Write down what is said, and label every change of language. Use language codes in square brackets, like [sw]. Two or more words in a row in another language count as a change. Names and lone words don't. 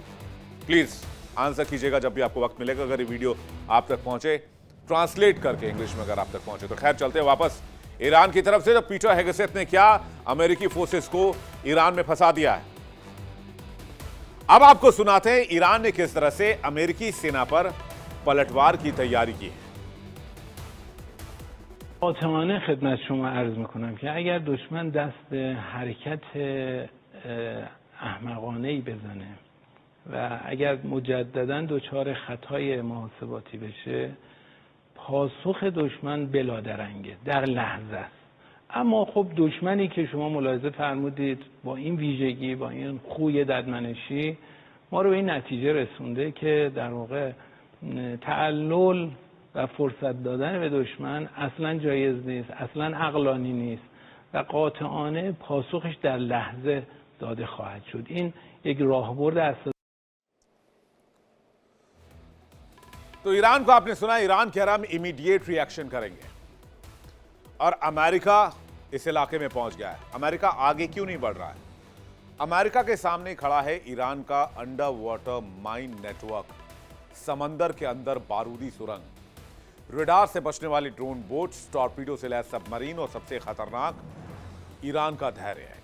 [en] please answer [hi] कीजिएगा जब भी आपको वक्त मिलेगा। अगर ये वीडियो आप तक पहुंचे, ट्रांसलेट करके इंग्लिश में अगर आप तक पहुंचे तो। खैर, चलते हैं वापस ईरान की तरफ से। तो पीटर हेगसेथ ने क्या अमेरिकी फोर्सेस को ईरान में फंसा दिया है, अब आपको सुनाते हैं ईरान ने किस तरह से अमेरिकी सेना पर पलटवार की तैयारी की है। [fa] قاطعانه خدمت شما عرض میکنم که اگر دشمن دست حرکت احمقانه‌ای بزنه و اگر مجددا دچار خطای محاسباتی بشه، پاسخ دشمن بلادرنگه، در لحظه است. اما خب دشمنی که شما ملاحظه فرمودید با این ویژگی، با این خوی ددمنشی، ما رو به این نتیجه رسونده که در واقع تعلل و فرصت دادن به دشمن اصلا جایز نیست، اصلا عقلانی نیست و قاطعانه پاسخش در لحظه داده خواهد شد. این یک راهبرد اساسی. [hi] तो ईरान को आपने सुना, ईरान कह रहा हम [en] immediate reaction [hi] करेंगे और अमेरिका इस इलाके में पहुंच गया है। अमेरिका आगे क्यों नहीं बढ़ रहा है? अमेरिका के सामने खड़ा है ईरान का [en] under water mine network, [hi] समंदर के अंदर बारूदी सुरंग, रडार से बचने वाली [en] drone boats, [hi] टॉर्पीडो से लैस सबमरीन और सबसे खतरनाक ईरान का धैर्य है।